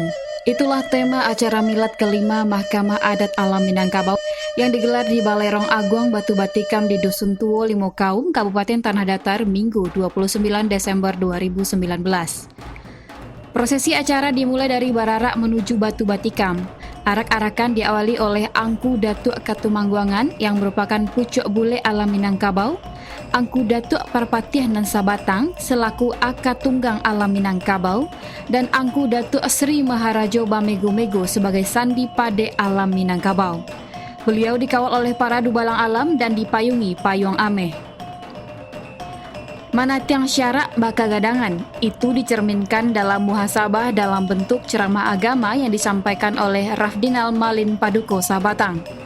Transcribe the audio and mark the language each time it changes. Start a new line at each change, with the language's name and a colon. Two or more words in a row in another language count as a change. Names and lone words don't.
Indonesian: Itulah tema acara milad kelima Mahkamah Adat Alam Minangkabau yang digelar di Balai Rong Agung Batu Batikam di Dusun Tuo Limo Kaum, Kabupaten Tanah Datar, Minggu 29 Desember 2019. Prosesi acara dimulai dari Bararak menuju Batu Batikam. Arak-arakan diawali oleh Angku Datuk Katumangguangan yang merupakan pucuk bule alam Minangkabau, Angku Datuk Parpatiah nan Sabatang selaku Akatunggang Alam Minangkabau, dan Angku Datuk Sri Maharajo Bamego-Mego sebagai Sandi Pade Alam Minangkabau. Beliau dikawal oleh para dubalang alam dan dipayungi payung ameh. Manat yang syarak baka gadangan itu dicerminkan dalam muhasabah dalam bentuk ceramah agama yang disampaikan oleh Rafdinal Malin Paduko Sabatang.